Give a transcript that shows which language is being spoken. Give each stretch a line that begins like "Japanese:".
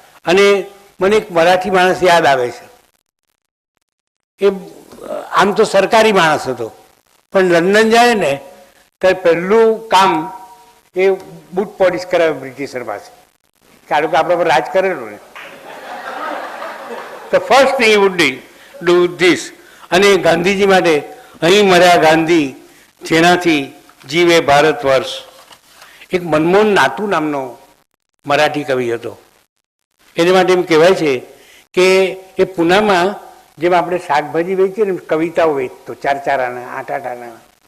Gujarati: અને મને એક મરાઠી માણસ યાદ આવે છે. એ આમ તો સરકારી માણસ હતો, પણ લંડન જાય ને ત્યારે પહેલું કામ એ બૂટ પોલિશ કરાવે બ્રિટિશર પાસે, કારણ કે આપણા પર રાજ કરેલું ને.
English: The first thing he would do this.
Gujarati: અને ગાંધીજી માટે અહીં મર્યા ગાંધી જેનાથી જીવે ભારત વર્ષ. એક મનમોહન નાતુ નામનો મરાઠી કવિ હતો. એને માટે એમ કહેવાય છે કે એ પૂનામાં જેમ આપણે શાકભાજી વેચીએ ને કવિતાઓ વેચતો, 4 આના 8 આના.